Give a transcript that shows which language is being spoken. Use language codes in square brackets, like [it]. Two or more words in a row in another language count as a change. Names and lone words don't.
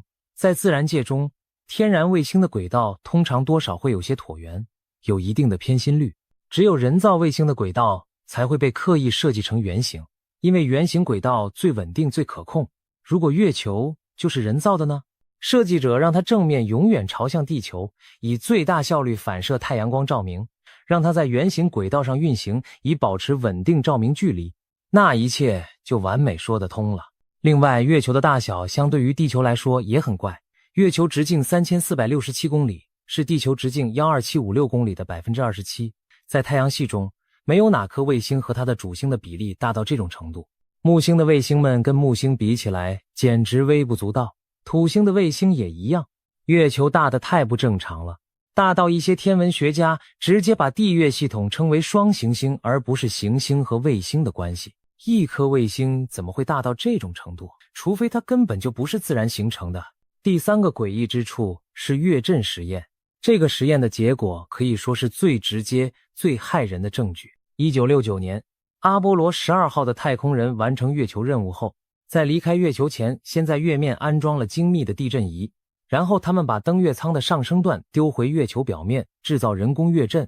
[zh] 在自然界中，天然衛星的軌道通常多少會有些橢圓，有一定的偏心率，只有人造衛星的軌道才會被刻意設計成圓形，因為圓形軌道最穩定最可控。如果月球就是人造的呢？設計者讓它正面永遠朝向地球，以最大效率反射太陽光照明，讓它在圓形軌道上運行，以保持穩定照明距離，那一切就完美說得通了。另外，月球的大小相對於地球來說也很怪，月球直徑3467公里，是地球直徑12756公里的 27%。在太陽系中，沒有哪顆衛星和它的主星的比例大到這種程度。木星的衛星們跟木星比起來簡直微不足道，土星的衛星也一樣。月球大得太不正常了， 大到一些天文學家直接把地月系統稱為雙行星，而不是行星和衛星的關係。一顆衛星怎麼會大到這種程度？除非它根本就不是自然形成的。第三個詭異之處是月震實驗，這個實驗的結果可以說是最直接、最駭人的證據。1969年，阿波羅12號的太空人完成月球任務後，在離開月球前，先在月面安裝了精密的地震儀，然後他們把登月艙的上升段丟回月球表面，制造人工月震。